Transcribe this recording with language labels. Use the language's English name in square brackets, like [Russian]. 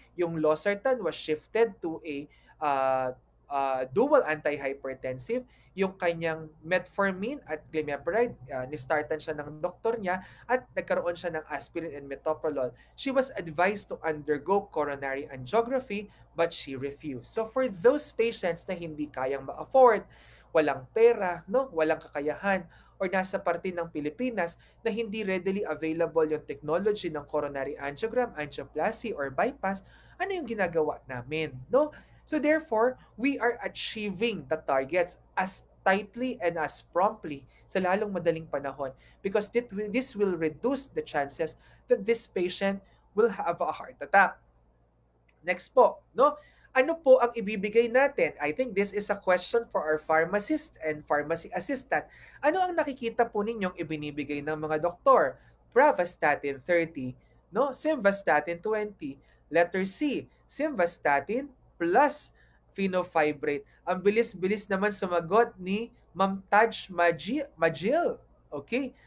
[English] Yung losartan was shifted to a dual antihypertensive. [Filipino] Yung kanyang metformin at glimepiride, nistartan siya ng doktor niya at nagkaroon siya ng aspirin and metoprolol. [English] She was advised to undergo coronary angiography but she refused. So for those patients [Filipino] na hindi kayang ma-afford, walang pera, no, walang kakayahan, or nasa parte ng Pilipinas na hindi readily available yung technology ng coronary angiogram, angioplasty, or bypass, ano yung ginagawa namin, no? [English] So therefore, we are achieving the targets as tightly and as promptly [Filipino] sa lalong madaling panahon [English] because this will reduce the chances that this patient will have a heart attack. Next po, no? [Filipino] Ano po ang ibibigay natin? [English] I think this is a question for our pharmacist and pharmacy assistant. [Filipino] Ano ang nakikita po ninyong ibinibigay ng mga doktor? [English] Pravastatin 30, no? Simvastatin 20. Letter C, simvastatin plus fenofibrate. [Filipino] Ang bilis-bilis naman sumagot ni Ma'am Taj Majil. Okay?